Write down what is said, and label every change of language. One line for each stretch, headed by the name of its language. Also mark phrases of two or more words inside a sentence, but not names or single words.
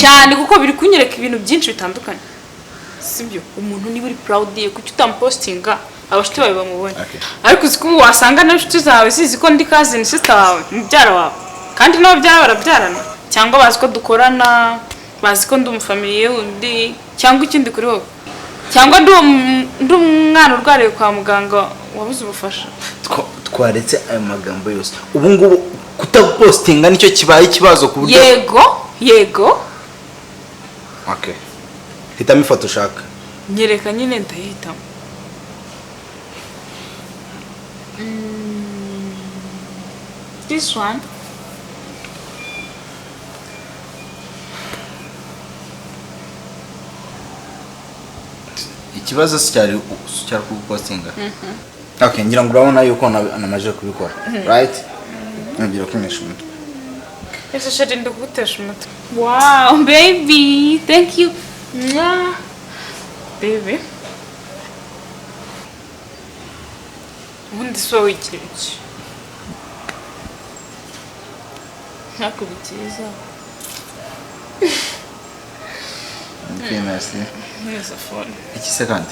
Kinyarwanda: cyane kuko biri kunyereka ibintu byinshi bitandukanye sibyo umuntu niba uri proud ye kuki utampostinga abashiti bawe bamubone ariko uziko wasanga n'inshuti zawe zizi ko ndi
English: cousin sister
Kinyarwanda: wawe mubyara wawe kandi nabo byara barabyarana cyangwa bazi ko dukorana bazi ko ndi umufamiliye undi cyangwa ikindi kuri wowe cyangwa ndi umwana urwariye kwa muganga wabuze ubufasha twaretse ayo magambo yose ubu ngubu kutapostinga nicyo kibaye ikibazo ku buryo yego okay hitamo ifoto ushaka nyereka nyine ndahitamo
English: this one
Kinyarwanda: ikibazo cyari kupostinga okay ngira ngo urabona yuko namaje kubikora right ngira kumenyesha umutwe ese shadi ndagutesha umutwe
English: wow baby thank you baby
Kinyarwanda: ubundi so wigira iki nakubitiza
French: okay merci
Kinyarwanda: neza phone iki se kandi